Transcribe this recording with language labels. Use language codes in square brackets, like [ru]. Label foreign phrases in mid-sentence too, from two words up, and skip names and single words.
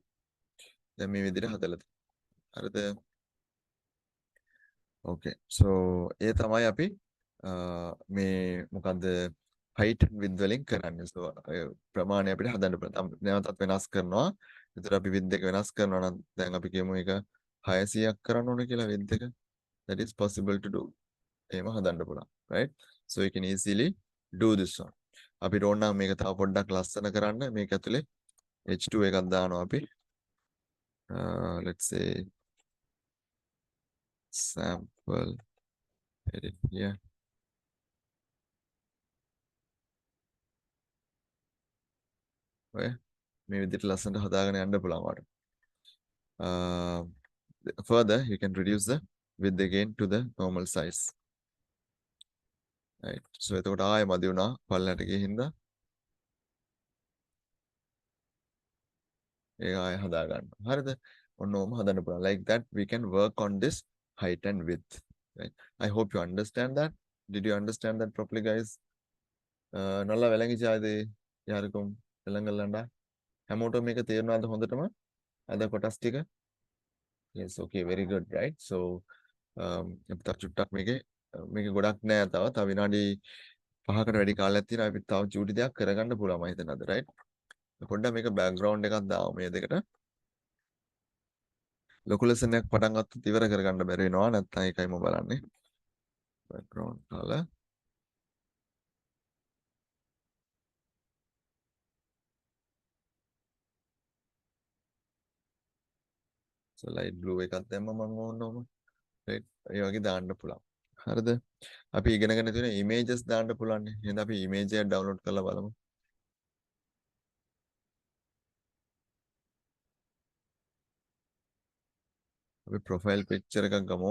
[si] දැන් මේ විදිහට හදලා තියෙනවා. හරිද? Okay. So ඒ තමයි අපි මේ මොකද්ද [en] height and width [si] වලින් කරන්නේ. So ප්‍රමාණය අපිට හදන්න පුළුවන්. නැවතත් වෙනස් කරනවා. ඒතර අපි width එක වෙනස් කරනවා නම් දැන් අපි කියමු ඒක 600ක් කරන්න ඕනේ කියලා width එක. [en] That is possible to do. [si] එහෙම හදන්න පුළුවන්. [en] Right? So you can easily do this one. [si] අපිට ඕන නම් මේක තව පොඩ්ඩක් ලස්සන කරන්න මේක ඇතුලේ H2 එකක් දානවා අපි. [en] Let's say sample edit here. [si] ඔය මේ විදිහට ලස්සනට හදාගෙන යන්න පුළුවන් වට. [en] Further you can reduce the width again to the normal size. Right. [si] So එතකොට ආයෙ මදි වුණා පල්ලයට ගිහින් හින්දා ඒක ආයෙ හදා ගන්න. හරිද? ඔන්න ඕම හදන්න පුළුවන්. [en] Like that we can work on this height and width. Right. I hope you understand that. Did you understand that properly, guys? [ta] நல்லா விளங்கிச்சாது யாருக்கும் விளங்கலண்டா? [si] හැමෝටම මේක තේරුණාද හොඳටම? අද කොටස් ටික? [en] Yes, okay, very good, right? [si] So අපි තව චුට්ටක් මේකේ ගොඩක් නෑ තව විනාඩි 5කට වැඩි කාලයක් තියෙනවා. අපි තව චූටි දෙයක් කරගන්න පුළුවන් මම හිතන්නේ අද, right? පොඩ්ඩක් මේක background එකක් දාමු මේ දෙකට. ලොකු lesson එකක් පටන් ගත්තොත් ඉවර කරගන්න බැරි වෙනවා. නැත්නම් ඒකයි මම බලන්නේ. [en] background color. [si] So [en] light blue [si] එකක් දැම්ම මම ඕනම right ඒ වගේ දාන්න පුළුවන්. හරිද? අපි ඉගෙනගෙන තියෙන images දාන්න පුළුවන්. එහෙනම් අපි image එක download කරලා බලමු. අපි [en] profile picture [si] එකක් ගමු.